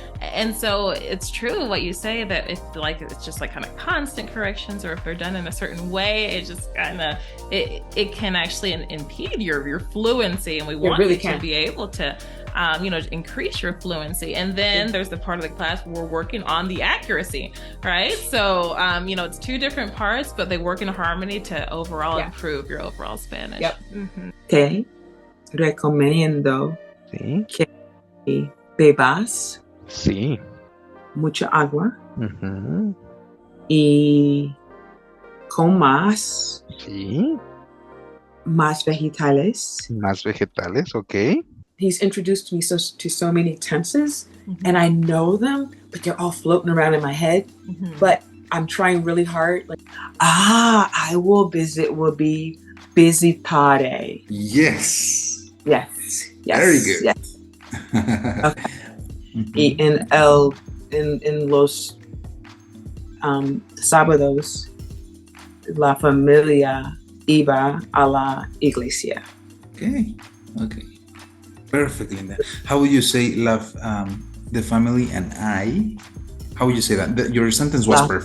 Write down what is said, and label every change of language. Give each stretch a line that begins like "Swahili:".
English: And so it's true what you say, that if it's just kind of constant corrections, or if they're done in a certain way, it just kind of, it can actually impede your fluency. And we want you to be able to increase your fluency. And then there's the part of the class where we're working on the accuracy, right? So, it's two different parts, but they work in harmony to overall improve your overall Spanish.
Spanish: Te recomiendo que bebas mucha agua y comas más vegetales. Más vegetales, okay.
English: He's introduced me to so many tenses, and I know them, but they're all floating around in my head. But I'm trying really hard. I will be visitare. Yes. Yes. Very good. Yes. Okay.
Spanish: Y en los sábados, la familia iba a la iglesia.
English: Okay. Perfect, Linda. How would you say love the family and I? How would you say that? Your sentence was perfect.